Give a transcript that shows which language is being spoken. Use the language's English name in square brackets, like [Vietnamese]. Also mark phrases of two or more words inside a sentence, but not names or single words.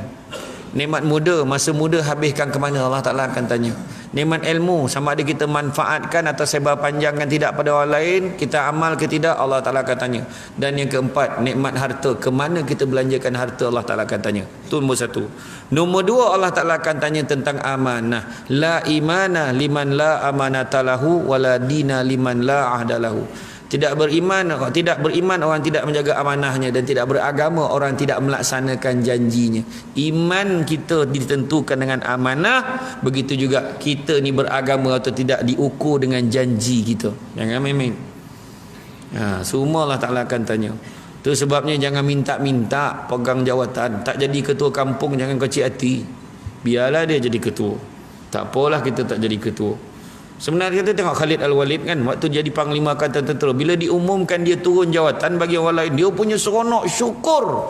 [Malay] Nikmat muda, masa muda habiskan ke mana, Allah Ta'ala akan tanya. Nikmat ilmu, sama ada kita manfaatkan atau sebar panjangkan tidak pada orang lain, kita amal ke tidak, Allah Ta'ala akan tanya. Dan yang keempat, nikmat harta, ke mana kita belanjakan harta, Allah Ta'ala akan tanya. Itu nombor 1. Nombor 2, Allah Ta'ala akan tanya tentang amanah. [Arabic] لا إيمان لمن لا أمانة له ولا دين لمن لا عهد له. [Malay] Tidak beriman orang tidak menjaga amanahnya, dan tidak beragama orang tidak melaksanakan janjinya. Iman kita ditentukan dengan amanah, begitu juga kita ni beragama atau tidak diukur dengan janji kita. Jangan main-main. Semua Allah Ta'ala akan tanya. Itu sebabnya jangan minta-minta pegang jawatan. Tak jadi ketua kampung, jangan kecil hati. Biarlah dia jadi ketua. Tak apalah kita tak jadi ketua. Sebenarnya kita tengok Khalid Al-Walid kan, waktu jadi Panglima Angkatan Tentera, bila diumumkan dia turun jawatan bagi orang lain, dia punya seronok, syukur.